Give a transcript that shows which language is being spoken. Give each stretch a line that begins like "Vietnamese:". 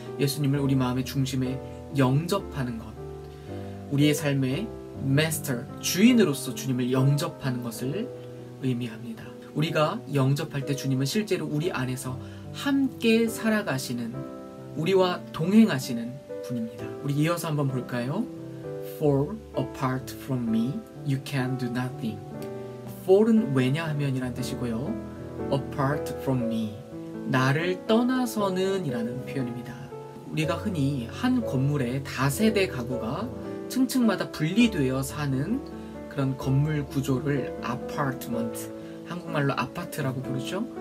Korean: 예수님을 우리 마음의 중심에 영접하는 것, 우리의 삶의 마스터, 주인으로서 주님을 영접하는 것을 의미합니다. 우리가 영접할 때 주님은 실제로 우리 안에서 함께 살아가시는, 우리와 동행하시는 분입니다. 우리 이어서 한번 볼까요?
English: For apart from me, you can do nothing.
Korean: for은 왜냐하면 이란 뜻이고요.
English: apart from me,
Korean: 나를 떠나서는 이라는 표현입니다. 우리가 흔히 한 건물의 다세대 가구가 층층마다 분리되어 사는 그런 건물 구조를 아파트먼트, 한국말로 아파트라고 부르죠.